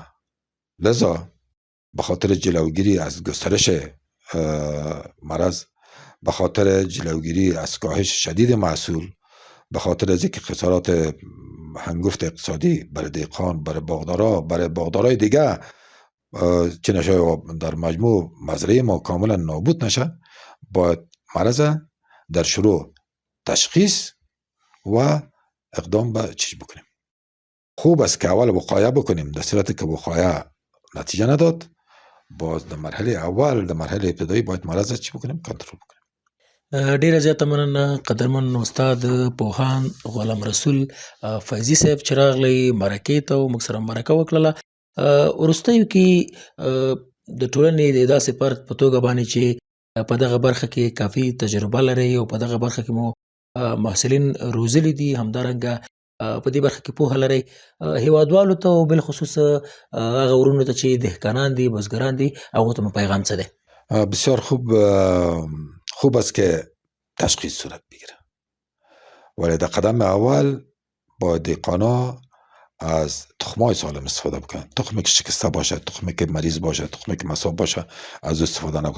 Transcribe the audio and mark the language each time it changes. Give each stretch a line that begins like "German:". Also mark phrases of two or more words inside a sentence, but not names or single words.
Persian: لذا به خاطر جلوگیری از گسترش مرض، به خاطر جلوگیری از کاهش شدید محصول، به خاطر از اینکه خسارات هنگفت اقتصادی برای دهقان، برای باغدارای دیگه چه نشه در مجموع مزرعه ما کاملا نابود نشه، باید مرض در شروع تشخیص و اقدام به چیز بکنیم. خوب است که اول وقایه بکنیم. در صورتی که وقایه نتیجه نداد، باز در مرحله اول، در مرحله ابتدایی باید مرض چی بکنیم؟ کنترل بکنیم.
Pashto: ډیره زیاته مننه قدرمن استاد پوهاند غلام رسول فیضي صاحب چې راغلی مرکې ته او موږ سره مرکه وکړله. وروستیو کې د ټولنې د داسې فرد په توګه باندې چې په دغه برخه کې کافي تجربه لري او په دغه برخه کې مو محصلین روزلي دي، همدارنګه په دې برخه کې پوهه لري، هیوادوالو ته او بالخصوص هغه ورونو ته چې دهقانان دي، بزګران دي، هغو ته مو پیغام څه دی؟
Persian: بسیار خوب است که تشخیص صورت بگیره، ولی در قدم اول باید دهقانا از تخمای سالم استفاده بکنن. تخمی که شکسته باشه، تخمی که مریض باشه، تخمی که مصاب باشه از استفاده نکنن.